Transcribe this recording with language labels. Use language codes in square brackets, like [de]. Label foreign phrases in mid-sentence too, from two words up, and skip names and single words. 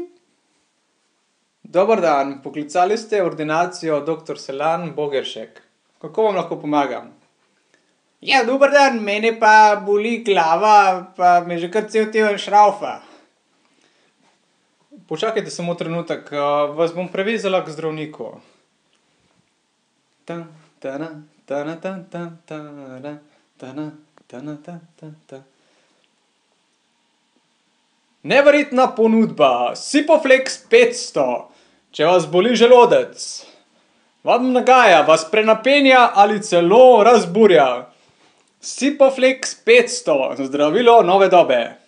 [sl] Dober dan, poklicali ste ordinacijo dr. Selan Bogeršek. Kako vam lahko pomagam? Ja, dober dan, mene pa boli glava, pa me že kar cel teden šraufa. Počakajte samo trenutek, vas bom prevezala k zdravniku. Tan, tana, tana, tan, tan, tana, tana, tana, tan, tan, tan. Neverjetna ponudba, Sipoflex 500, če vas boli želodec. Vam nagaja, vas prenapenja ali celo razburja. Sipoflex 500, zdravilo nove dobe.